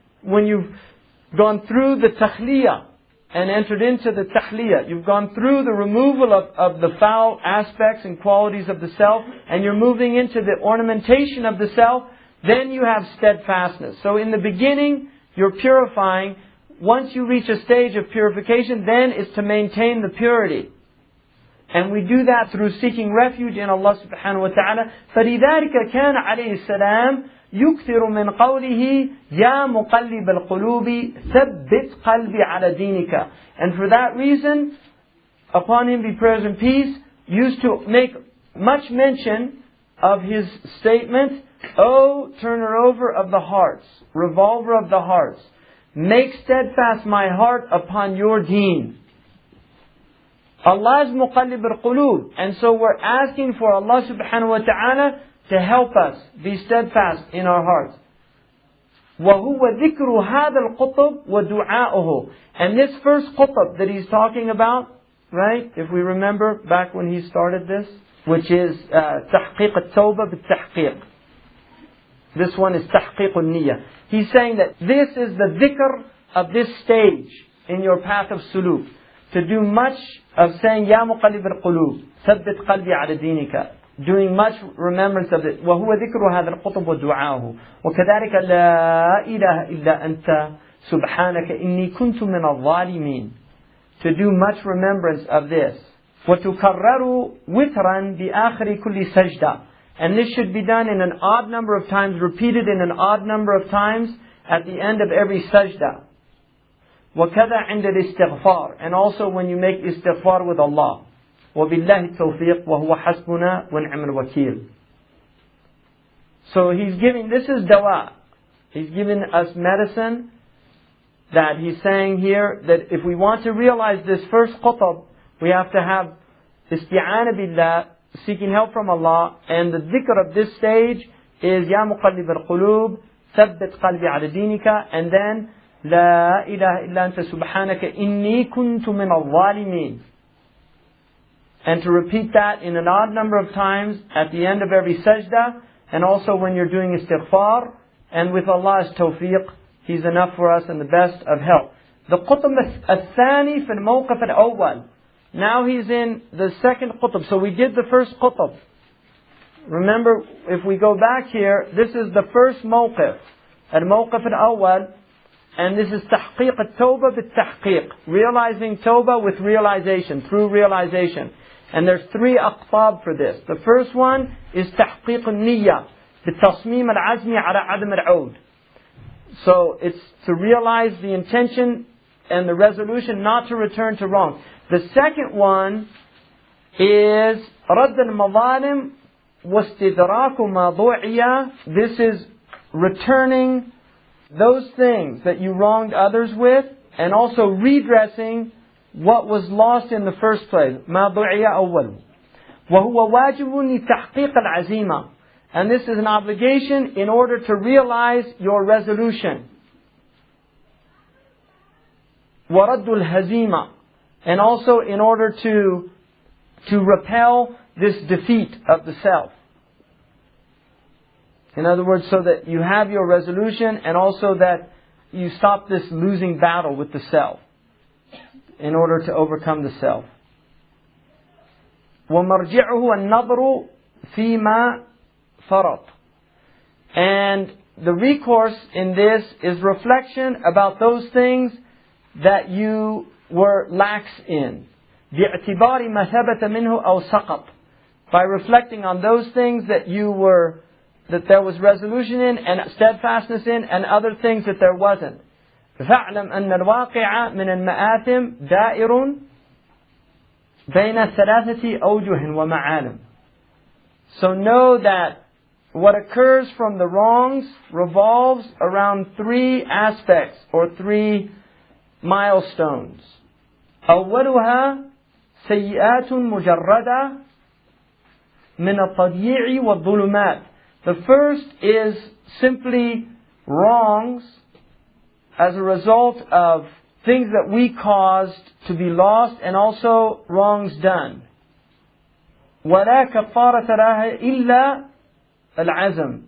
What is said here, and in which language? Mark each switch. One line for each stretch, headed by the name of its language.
English: When you've gone through the takhliyah and entered into the tahliyah, you've gone through the removal of the foul aspects and qualities of the self, and you're moving into the ornamentation of the self, then you have steadfastness. So in the beginning, you're purifying. Once you reach a stage of purification, then it's to maintain the purity. And we do that through seeking refuge in Allah subhanahu wa ta'ala.
Arabic: فَلِذَلِكَ كَانَ عَلَيْهِ السَّلَامُ يكثر من قوله يا مقلب القلوب ثبت قلبي على دينك.
English: And for that reason, upon him be praise and peace, used to make much mention of his statement, O turner over of the hearts, revolver of the hearts, make steadfast my heart upon your deen. Allah is muqallib al-qulub. And so we're asking for Allah subhanahu wa ta'ala to help us be steadfast in our hearts.
Arabic: وَهُوَ ذِكْرُ هَذَا الْقُطُبِ وَدُعَاؤُهُ.
English: And this first qutb that he's talking about, right, if we remember back when he started this, which is
Arabic: تحقيق التوبة بالتحقيق.
English: This one is
Arabic: تحقيق النية.
English: He's saying that this is the dhikr of this stage in your path of suluk. To do much of saying,
Arabic: يا مقلب القلوب ثبت قلبي على دينك.
English: Doing much remembrance of it.
Arabic: وهو ذكر هذا القطب ودعاؤه. وكذلك لا إله إلا أنت سبحانك إني كنت من الظالمين.
English: To do much remembrance of this.
Arabic: وتكرر وترا بآخر كل سجدة.
English: And this should be done in an odd number of times, repeated in an odd number of times at the end of every sajda.
Arabic: وكذا عند الاستغفار.
English: And also when you make istighfar with Allah.
Arabic: وبالله التوفيق وهو حسبنا ونعم الوكيل.
English: So he's giving, this is dawa. He's giving us medicine that he's saying here that if we want to realize this first qutb, we have to have isti'ana billah, seeking help from Allah, and the dhikr of this stage is
Arabic: Ya Muqallib al-Qulub, Thabbit Qalbi ala Dinika,
English: and then
Arabic: La ilaha illa anta subhanaka inni kuntu min al-zalimin.
English: And to repeat that in an odd number of times at the end of every sajda, and also when you're doing istighfar, and with Allah's tawfiq, He's enough for us and the best of help. The
Arabic: qutb al-thani fi al-mawqif al-awwal.
English: Now he's in the second qutb. So we did the first qutb. Remember, if we go back here, this is the first mawqif.
Arabic: Al-mawqif al-awwal.
English: And this is
Arabic: tahqiq al-tawbah bit-tahqiq.
English: Realizing tawbah with realization, through realization. And there's three aqtab for this. The first one is tahqiq al-niyya.
Arabic: بِالتصميم العزم على عدم العود.
English: So it's to realize the intention and the resolution not to return to wrong. The second one is
Arabic: رد المظالم واستدراك ما ضُعِيَ.
English: This is returning those things that you wronged others with, and also redressing what was lost in the first place.
Arabic: ما ضُعِيَ أول. وهو واجب لتحقيق العزيمة.
English: And this is an obligation in order to realize your resolution.
Arabic: وَرَدُّ الْهَزِيمَةِ.
English: And also in order to repel this defeat of the self. In other words, so that you have your resolution, and also that you stop this losing battle with the self in order to overcome the self.
Arabic: وَمَرْجِعُهُ النَّظْرُ فِي مَا فرط.
English: And the recourse in this is reflection about those things that you were lax in.
Arabic: بِاعْتِبَارِ مَا ثَبَتَ مِنْهُ أَوْ سَقَطَ.
English: By reflecting on those things that that there was resolution in and steadfastness in, and other things that there wasn't.
Arabic: فَاعْلَمْ أَنَّ الْوَاقِعَ مِنَ الْمَآثِمِ دَائِرٌ بَيْنَ ثَلَاثَةِ أَوْجُهٍ وَمَعَالِمٍ.
English: So know that what occurs from the wrongs revolves around three aspects or three milestones.
Arabic: أولها سيئات مجردة من التضييع والظلمات.
English: The first is simply wrongs as a result of things that we caused to be lost, and also wrongs done.
Arabic: ولا كفارة لها إلا العزم.